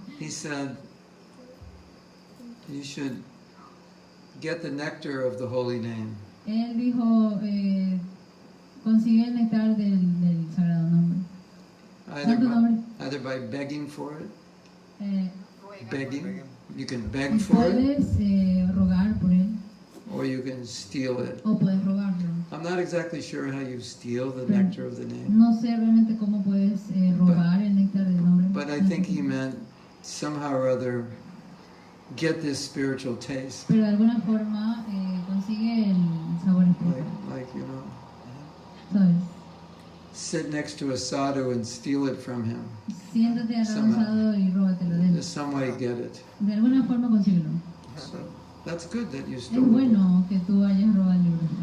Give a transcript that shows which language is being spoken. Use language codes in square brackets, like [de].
[en] he said you should get the nectar of the holy name. [es] Él dijo, consigue el néctar del sagrado nombre. [en] Either by begging for it, [es] Ruega. [en] begging, you can beg for it, [es] Puedes rogar por él [en] or you can steal it. [es] o puedes robarlo. [en] I'm not exactly sure how you steal the nectar of the name, [es] No sé realmente cómo puedes robar el néctar del nombre. [en] but I think he meant somehow or other get this spiritual taste, [es] Pero de alguna forma consigue el sabor espiritual, [en] like you know, [es] ¿sabes? [en] sit next to a sadhu and steal it from him. [es] Siéntate al lado [en] Somehow. [es] usado y róbatelo de él. [en] There's some way get it. [es] De alguna forma consíguelo. [en] So that's good that you [es] Es [en] stole it. [es] bueno que tú hayas robado el libro.